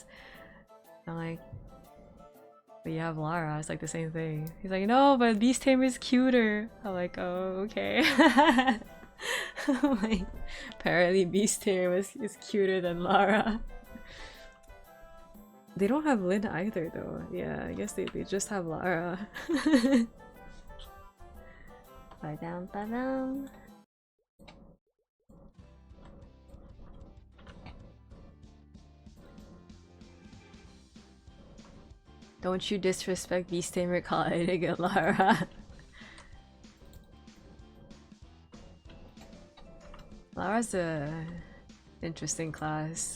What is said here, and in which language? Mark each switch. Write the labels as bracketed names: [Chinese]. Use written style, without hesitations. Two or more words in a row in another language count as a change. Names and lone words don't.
[English] I'm like, but you have Lara, it's like the same thing. He's like, no, but Beast Tamer is cuter. I'm like, oh, okay. Like, apparently Beast Tamer is cuter than Lara. They don't have Lyn either though. Yeah, I guess they just have Lara. Ba-dum, ba-dum. Don't you disrespect Beast Tamer calling it Lara. Lara's a interesting class.